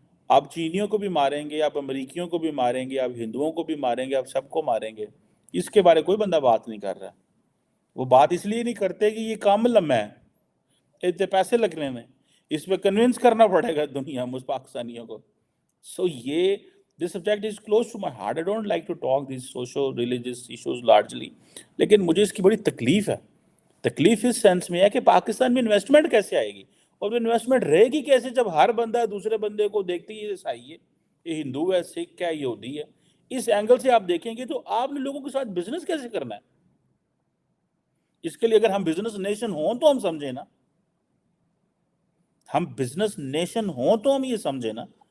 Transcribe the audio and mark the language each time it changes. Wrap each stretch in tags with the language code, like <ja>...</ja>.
<ur>آپ چینیوں کو بھی ماریں گے، آپ امریکیوں کو بھی ماریں گے، آپ ہندوؤں کو بھی ماریں گے، آپ سب کو ماریں گے. اس کے بارے کوئی بندہ بات نہیں کر رہا. وہ بات اس لیے نہیں کرتے کہ یہ کام لمحہ ہے، اتنے پیسے لگنے میں، اس پہ کنونس کرنا پڑے گا دنیا پاکستانیوں کو. سو یہ</ur> <en>this subject is close to my heart. I don't like to talk these social religious issues largely.</en> <ur>لیکن مجھے اس کی بڑی تکلیف ہے. تکلیف اس سینس میں ہے کہ پاکستان میں انویسٹمنٹ کیسے آئے گی، اور انویسٹمنٹ رہے گی کیسے جب ہر بندہ دوسرے بندے کو دیکھتے ہی عیسائی ہے، یہ ہندو ہے، سکھ ہے، یہودی ہے. اس اینگل سے آپ دیکھیں گے تو آپ نے لوگوں کے ساتھ بزنس کیسے کرنا ہے؟ اس کے لیے اگر ہم بزنس نیشن ہوں تو ہم سمجھیں نا، ہم بزنس نیشن ہوں تو ہم یہ سمجھیں نا.</ur>